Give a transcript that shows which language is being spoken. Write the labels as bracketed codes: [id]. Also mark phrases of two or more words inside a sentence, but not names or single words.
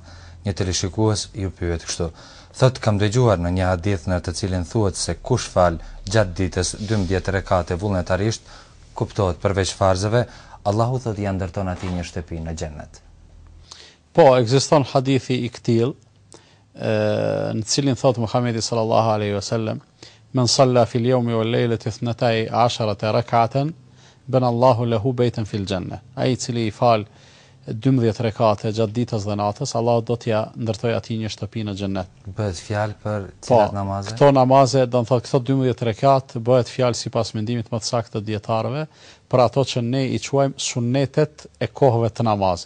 [sq] Një teleshikues ju pyet kështu. Thot, kam dëgjuar në një hadith në të cilin thuhet se kush fal gjatë ditës 12 rekate vullnetarisht, kuptohet përveç farzeve, Allahu thot ja ndërton atij një shtëpi në xhennet. Po, ekziston hadithi i këtill, në cilin thot Muhamedi [ar] صلى الله عليه وسلم, من صلى في اليوم والليلة 12 ركعة بنى الله له بيتا في الجنة. [sq] Ai i cili i fal 12 rekate gjatë ditës dhe natës, Allah do t'ja ndërtoj atij një shtëpi në xhennet. Bëhet fjalë për cilat namaze? Këto namaze, do të thotë këto 12 rekat bëhet fjalë sipas mendimit më të saktë të dietarëve për ato që ne i quajmë sunetet e kohëve të namazit.